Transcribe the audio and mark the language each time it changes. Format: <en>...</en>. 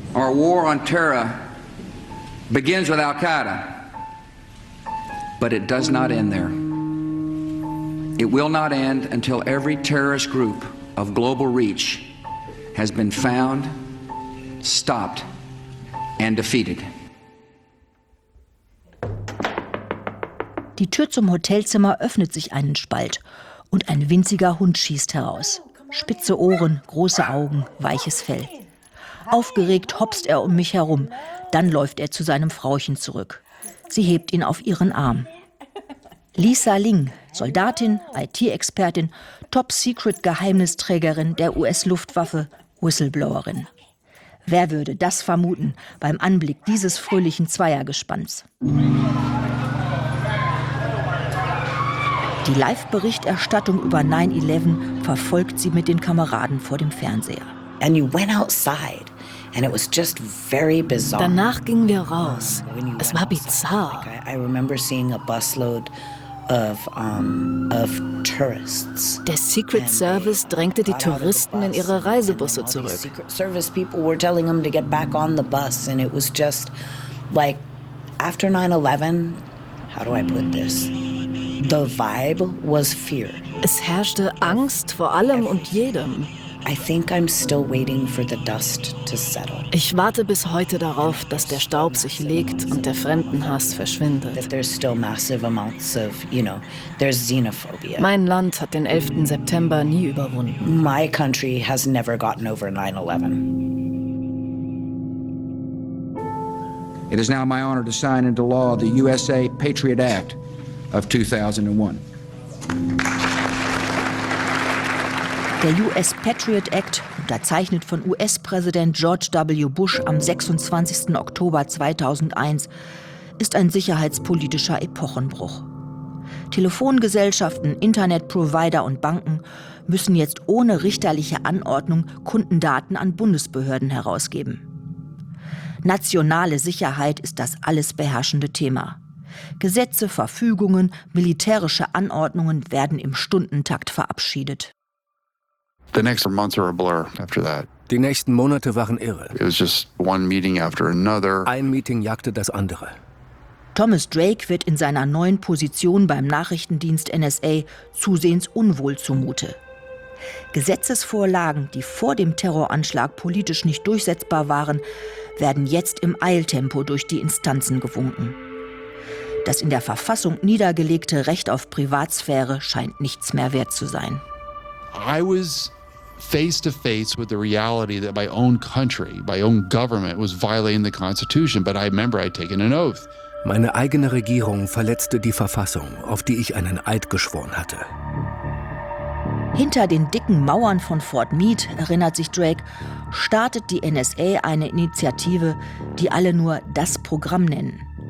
<en>Our war on terror begins with Al-Qaeda. But it does not end there. It will not end until every terrorist group of global reach has been found, stopped, and defeated.</en> <de>Die Tür zum Hotelzimmer öffnet sich einen Spalt und ein winziger Hund schießt heraus. Spitze Ohren, große Augen, weiches Fell. Aufgeregt hopst er um mich herum, dann läuft er zu seinem Frauchen zurück. Sie hebt ihn auf ihren Arm. Lisa Ling, Soldatin, IT-Expertin, Top-Secret-Geheimnisträgerin der US-Luftwaffe, Whistleblowerin. Wer würde das vermuten beim Anblick dieses fröhlichen Zweiergespanns? Die Live-Berichterstattung über 9/11 verfolgt sie mit den Kameraden vor dem Fernseher.</de> <en>And you went outside. And it was just very bizarre.</en> <de>Danach gingen wir raus. Es war bizarr. Like</de> <en>I remember seeing a busload of tourists.</en> <de>Der Secret Service drängte die Touristen in ihre Reisebusse zurück.</de> <en>Secret Service people were telling them to get back on the bus and it was just like after 9/11, how do I put this? The vibe was fear.</en> <de>Es herrschte Angst vor allem und jedem.</de> <en>I think I'm still waiting for the dust to settle.</en> <de>Ich warte bis heute darauf, dass der Staub sich legt und der Fremdenhass verschwindet.</de> <en>That there's still massive amounts of, you know, there's xenophobia.</en> <de>Mein Land hat den 11. September nie überwunden.</de> <en>My country has never gotten over 9/11. It is now my honor to sign into law the USA Patriot Act of 2001.</en> <de>Der US Patriot Act, unterzeichnet von US-Präsident George W. Bush am 26. Oktober 2001, ist ein sicherheitspolitischer Epochenbruch. Telefongesellschaften, Internetprovider und Banken müssen jetzt ohne richterliche Anordnung Kundendaten an Bundesbehörden herausgeben. Nationale Sicherheit ist das alles beherrschende Thema. Gesetze, Verfügungen, militärische Anordnungen werden im Stundentakt verabschiedet.</de> <en>The next months are a blur after that.</en> <de>Die nächsten Monate waren irre.</de> <en>It was just one meeting after another.</en> <de>Ein Meeting jagte das andere. Thomas Drake wird in seiner neuen Position beim Nachrichtendienst NSA zusehends unwohl zumute. Gesetzesvorlagen, die vor dem Terroranschlag politisch nicht durchsetzbar waren, werden jetzt im Eiltempo durch die Instanzen gewunken. Das in der Verfassung niedergelegte Recht auf Privatsphäre scheint nichts mehr wert zu sein.</de> <en>I was face to face with the reality that my own country, my own government was violating the Constitution, but I remember I'd taken an oath.</en> <de>Meine eigene Regierung verletzte die Verfassung, auf die ich einen Eid geschworen hatte. Hinter den dicken Mauern von Fort Meade, erinnert sich Drake, startet die NSA eine Initiative, die alle nur das Programm nennen.</de>